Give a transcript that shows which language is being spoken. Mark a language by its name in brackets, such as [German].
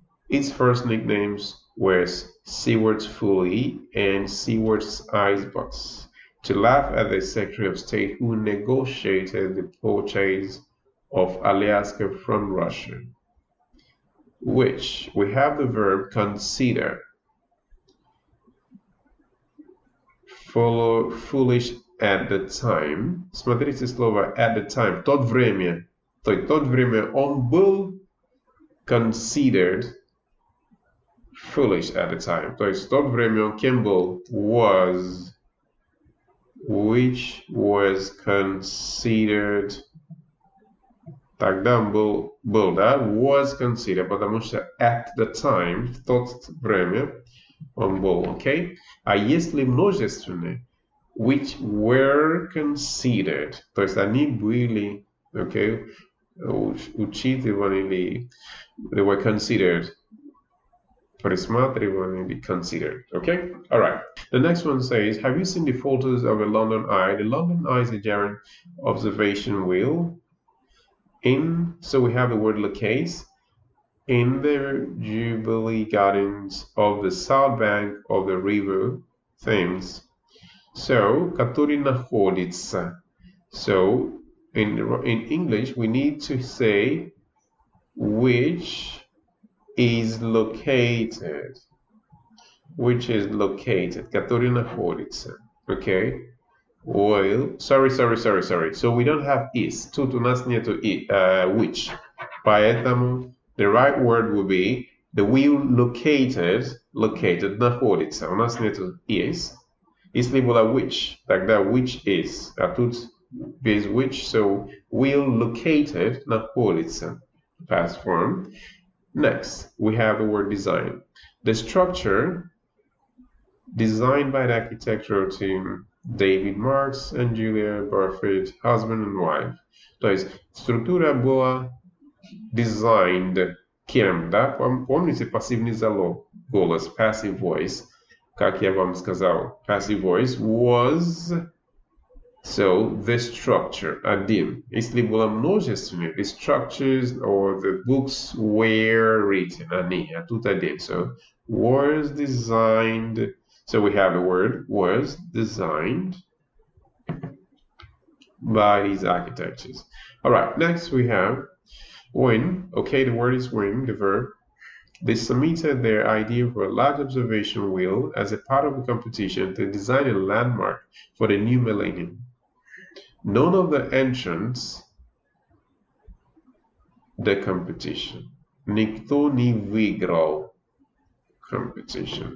[English] Its first nicknames were Seward's Folly and Seward's Icebox, to laugh at the Secretary of State who negotiated the purchase of Alaska from Russia. Which we have the verb consider. Foolish at the time. [Russian] Смотрите слово [English] at the time. [Russian] Тот время. То есть тот время он был [English] considered foolish at the time. [Russian] То есть тот время он кем был? [English] Was. Which was considered. [Russian] Тогда он был, да? [English] Was considered. [Russian] Потому что [English] at the time, [Russian] в то время, он был, окей? А если множественные, [English] which were considered, [Russian] то есть они были, окей, учитываны или [English] they were considered, [Russian] присматриваны или considered, okay? [English] All right. The next one says, have you seen the photos of a London Eye? The London Eye is a giant observation wheel. So we have the word locate. In the Jubilee Gardens of the south bank of the river Thames. [Russian] So, который находится. [English] So, in English, we need to say which is located. Which is located. [Russian] Который находится. [English] Okay? Well, sorry. So, we don't have is. [Russian] Тут у нас нету which. [English] Поэтому the right word would be the wheel located [Russian] находится. У нас нету is. Если было [English] which, [Russian] тогда [English] which is. [Russian] А тут без [English] which, so wheel located [Russian] находится. [English] Past form. Next, we have the word design. The structure designed by the architectural team David Marks and Julia Barfitt, husband and wife. [Russian] То есть структура была designed кем, да? Помните пассивный залог, голос, [English] passive voice, [Russian] как я вам сказал, [English] passive voice was, so the structure, [Russian] один. Если было множественное, [English] the structures or the books were written, [Russian] они, а тут один. [English] So, was designed, so we have the word was designed by these architects. All right, next we have when, okay, the word is when, the verb. They submitted their idea for a large observation wheel as a part of a competition to design a landmark for the new millennium. None of the entrants the competition. [Russian] Никто не выиграл competition.